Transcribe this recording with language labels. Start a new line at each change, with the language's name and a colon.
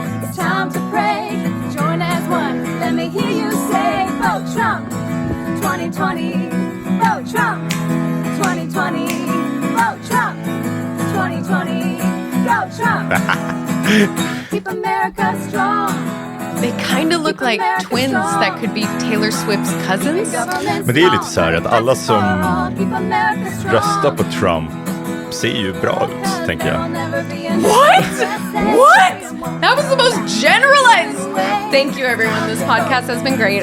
English: It's time to pray. Join as one. Let me hear you say, vote Trump 2020. Vote Trump 2020. Vote Trump 2020. Go Trump. Keep America strong. They kind of look like twins that could be Taylor Swift's cousins.
Swedish: Men det är lite så här att alla som röstar på Trump ser ju bra ut, tänker jag.
English: What? What? That was the most generalized. Thank you everyone. This podcast has been great.